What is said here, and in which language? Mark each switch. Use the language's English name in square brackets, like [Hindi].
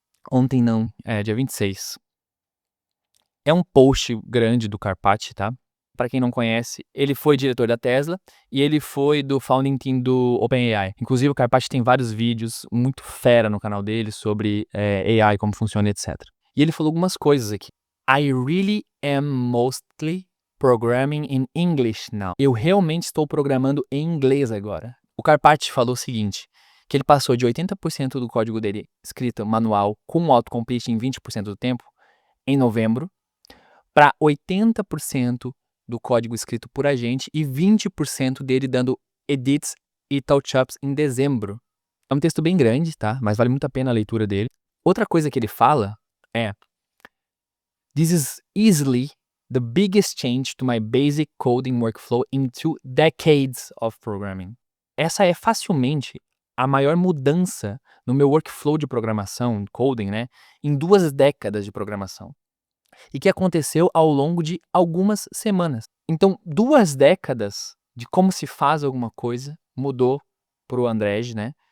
[Portuguese] Ontem não, dia 26. É um post grande do Karpathy, tá? Para quem não conhece, ele foi diretor da Tesla e ele foi do founding team do OpenAI. Inclusive, o Karpathy tem vários vídeos muito fera no canal dele sobre AI, como funciona, etc. E ele falou algumas coisas aqui. [English] I really am mostly programming in English now. [Portuguese] Eu realmente estou programando em inglês agora. O Karpathy falou o seguinte, que ele passou de 80% do código dele escrito manual com autocomplete em 20% do tempo, em novembro, para 80% do código escrito por a gente e 20% dele dando edits e touch-ups em dezembro. É um texto bem grande, tá? Mas vale muito a pena a leitura dele. Outra coisa que ele fala é: [English] This is easily the biggest change to my basic coding workflow in 2 decades of programming. [Portuguese] Essa é facilmente a maior mudança no meu workflow de programação, coding, né? Em 2 décadas de programação. E que aconteceu ao longo de algumas semanas. Então, 2 décadas de como se faz alguma coisa mudou pro Andrej, né?